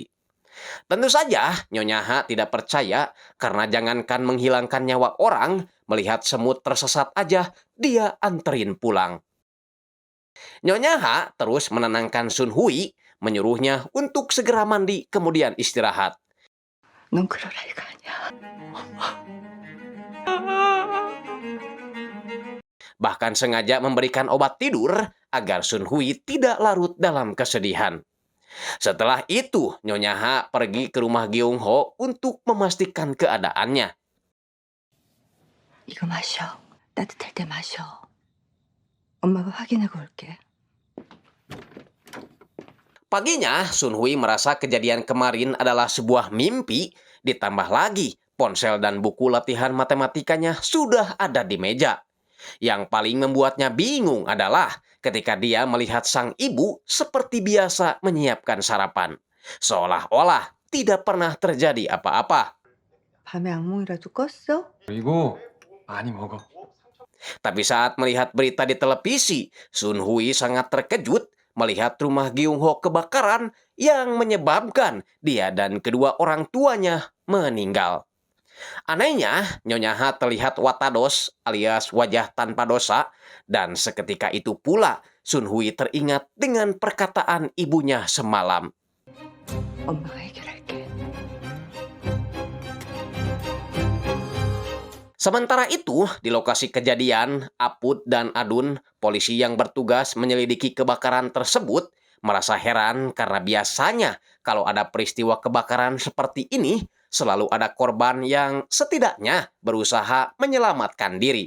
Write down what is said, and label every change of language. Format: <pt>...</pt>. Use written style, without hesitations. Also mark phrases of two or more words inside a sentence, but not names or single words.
<id>Tentu saja Nyonya Ha tidak percaya karena jangankan menghilangkan nyawa orang, melihat semut tersesat aja dia anterin pulang. Nyonya Ha terus menenangkan Sun Hui, menyuruhnya untuk segera mandi kemudian istirahat.</id> <ko>넌 그럴 애가 아니야.</ko> <id>Bahkan sengaja memberikan obat tidur agar Sun Hui tidak larut dalam kesedihan. Setelah itu, Nyonya Ha pergi ke rumah Gyung Ho untuk memastikan keadaannya.</id> <ko>이거 마셔. 따뜻할 때 마셔. 엄마가 확인하고 올게.</ko> <id>Paginya, Sun Hui merasa kejadian kemarin adalah sebuah mimpi, ditambah lagi ponsel dan buku latihan matematikanya sudah ada di meja. Yang paling membuatnya bingung adalah ketika dia melihat sang ibu seperti biasa menyiapkan sarapan. Seolah-olah tidak pernah terjadi apa-apa.</id> <ko>밤에 악몽이라도 꿨어? 이거 많이 먹어.</ko> <id>Tapi saat melihat berita di televisi, Sun Hui sangat terkejut melihat rumah Gyung Ho kebakaran yang menyebabkan dia dan kedua orang tuanya meninggal. Anehnya, Nyonya Ha terlihat watados alias wajah tanpa dosa, dan seketika itu pula Sun Hui teringat dengan perkataan ibunya semalam.</id> <ko>엄마가 해결할게.</ko> <id>Sementara itu, di lokasi kejadian, Aput dan Adun, polisi yang bertugas menyelidiki kebakaran tersebut, merasa heran karena biasanya kalau ada peristiwa kebakaran seperti ini, selalu ada korban yang setidaknya berusaha menyelamatkan diri.</id>